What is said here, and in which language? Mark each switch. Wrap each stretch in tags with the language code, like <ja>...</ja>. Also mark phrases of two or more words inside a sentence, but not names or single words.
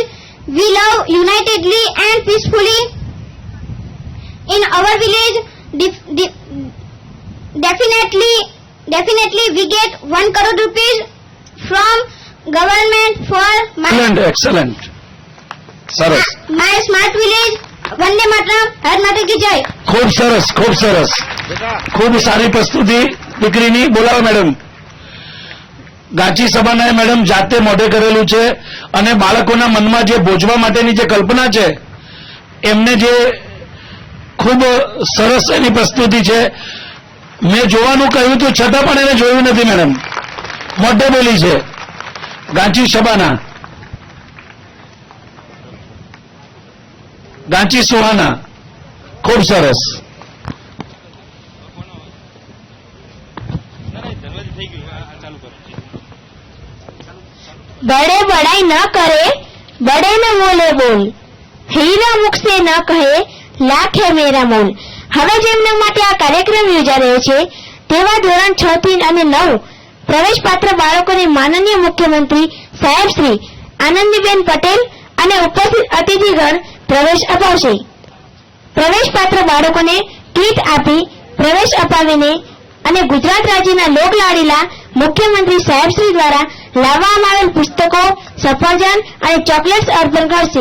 <en>We live unitedly and peacefully. In our village, definitely we get 1 crore rupees from government for excellent. સરસ. My smart village.</en> <sa>वन्दे मातरम्.</sa> <hi>भारत माता की जय.</hi> <gu>ખૂબ સરસ, ખૂબ સરસ. ખૂબ સારી પ્રસ્તુતિ દીકરીની. બોલાવો મેડમ. ગાંચી સભાના મેડમ જાતે મોઢે કરેલું છે અને બાળકોના મનમાં જે ભોજવા માટેની જે કલ્પના છે એમને જે ખૂબ સરસ એની પ્રસ્તુતિ છે. મેં જોવાનું કહ્યું હતું છતાં પણ એને જોયું નથી મેડમ. મોઢે બોલી છે ગાંચી સભાના. ગાંચી સુહાના. ખૂબ સરસ.</gu> <hi>बड़े बड़ाई न करे, बड़े में बोले बोल, हीरा मुख से न कहे, लाख है मेरा मोल.</hi> <gu>હવે જેમના માટે આ કાર્યક્રમ યોજાઈ રહ્યો છે તેવા ધોરણ 6 થી અને 9 પ્રવેશ પાત્ર બાળકોને માનનીય મુખ્યમંત્રી સાહેબ શ્રી આનંદીબેન પટેલ અને ઉપસ્થિત અતિથિગણ પ્રવેશ અપાવશે. પ્રવેશ પાત્ર બાળકોને કીટ આપી પ્રવેશ અપાવીને અને ગુજરાત રાજ્યના લોકલાડીલા મુખ્યમંત્રી સાહેબ શ્રી દ્વારા લાવવામાં આવેલ પુસ્તકો, સફરજન અને ચોકલેટ્સ અર્પણ કરશે.</gu>